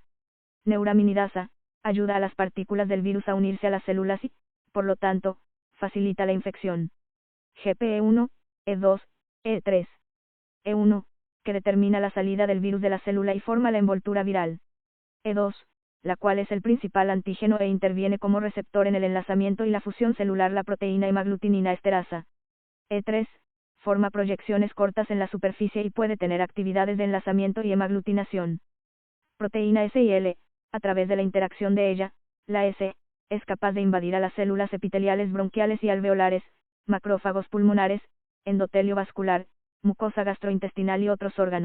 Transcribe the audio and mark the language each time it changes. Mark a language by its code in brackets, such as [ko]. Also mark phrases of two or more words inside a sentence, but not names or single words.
[es] Neuraminidasa, ayuda a las partículas del virus a unirse a las células y, por lo tanto, facilita la infección. GPE1, E2, E3. E1, que determina la salida del virus de la célula y forma la envoltura viral. E2, la cual es el principal antígeno e interviene como receptor en el enlazamiento y la fusión celular la proteína hemaglutinina esterasa. E3, forma proyecciones cortas en la superficie y puede tener actividades de enlazamiento y hemaglutinación. Proteína S y L, a través de la interacción de ella, la S, es capaz de invadir a las células epiteliales bronquiales y alveolares, macrófagos pulmonares, endotelio vascular, mucosa gastrointestinal y otros órganos.